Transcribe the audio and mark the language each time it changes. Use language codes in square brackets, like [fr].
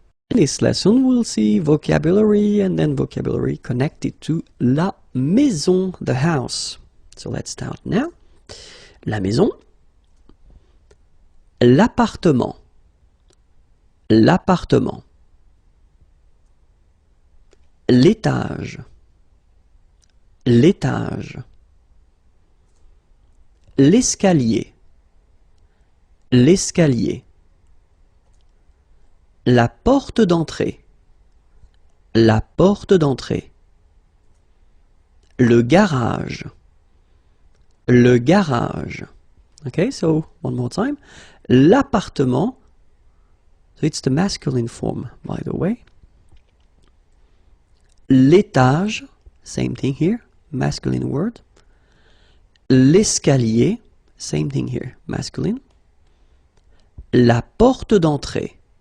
[en] In this lesson, we'll see vocabulary and then vocabulary connected to la maison, the house. So let's start now. [fr] La maison, l'appartement, l'appartement, l'étage, l'étage, l'escalier, l'escalier, la porte d'entrée, la porte d'entrée, le garage, le garage. [en] Okay, so one more time. L'appartement, so it's the masculine form, by the way. L'étage, same thing here, masculine word. L'escalier, same thing here, masculine. La porte d'entrée.